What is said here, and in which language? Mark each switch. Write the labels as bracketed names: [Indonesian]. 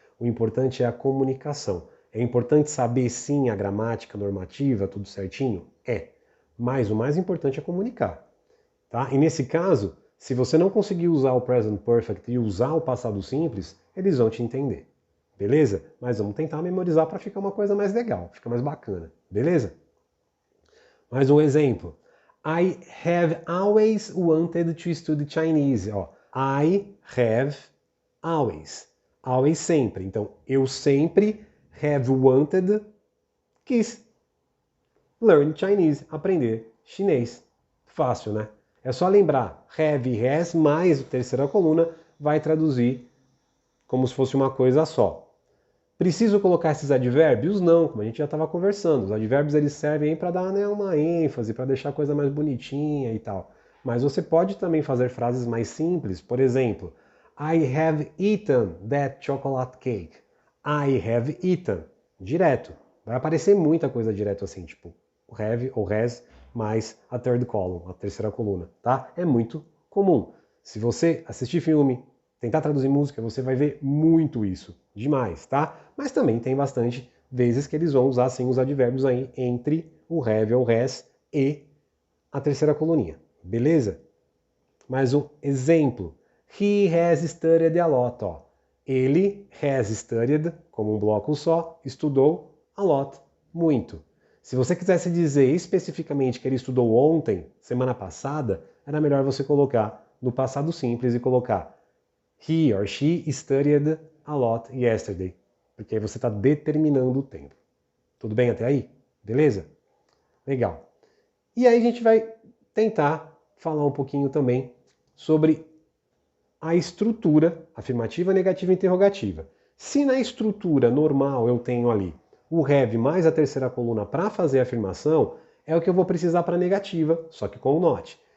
[Portuguese] O importante é a comunicação. É importante saber sim a gramática normativa, tudo certinho? É. Mas o mais importante é comunicar. Tá? E nesse caso, se você não conseguir usar o present perfect e usar o passado simples, eles vão te entender. Beleza? Mas vamos tentar memorizar para ficar uma coisa mais legal, fica mais bacana. Beleza? Mais um exemplo. [English] I have always wanted to study Chinese. Ó, I have always. Always sempre. [Portuguese] Então, eu sempre [English] have wanted, [Portuguese] quis [English] learn Chinese, [Portuguese] aprender chinês. Fácil, né? É só lembrar, have e has mais a terceira coluna vai traduzir como se fosse uma coisa só. Preciso colocar esses advérbios? Não, como a gente já estava conversando. Os advérbios eles servem para dar, né, uma ênfase, para deixar a coisa mais bonitinha e tal. Mas você pode também fazer frases mais simples. Por exemplo, [English] I have eaten that chocolate cake. I have eaten. Direto. [Portuguese] Vai aparecer muita coisa direto assim, tipo have ou has mais a [English] third column, [Portuguese] a terceira coluna, tá? É muito comum. Se você assistir filme, tentar traduzir música, você vai ver muito isso. Demais, tá? Mas também tem bastante vezes que eles vão usar sim os advérbios aí entre o have ou has e a terceira coluninha. Beleza? Mais um exemplo. [English] He has studied a lot. [Portuguese] Ó. Ele [English] has studied, [Portuguese] como um bloco só, estudou [English] a lot, [Portuguese] muito. Se você quisesse dizer especificamente que ele estudou ontem, semana passada, era melhor você colocar no passado simples e colocar [English] He or she studied a lot yesterday. [Portuguese] Porque aí você está determinando o tempo. Tudo bem até aí? Beleza? Legal. E aí a gente vai tentar falar um pouquinho também sobre a estrutura afirmativa, negativa e interrogativa. Se na estrutura normal eu tenho ali o have mais a terceira coluna para fazer a afirmação, é o que eu vou precisar para a negativa, só que com o not.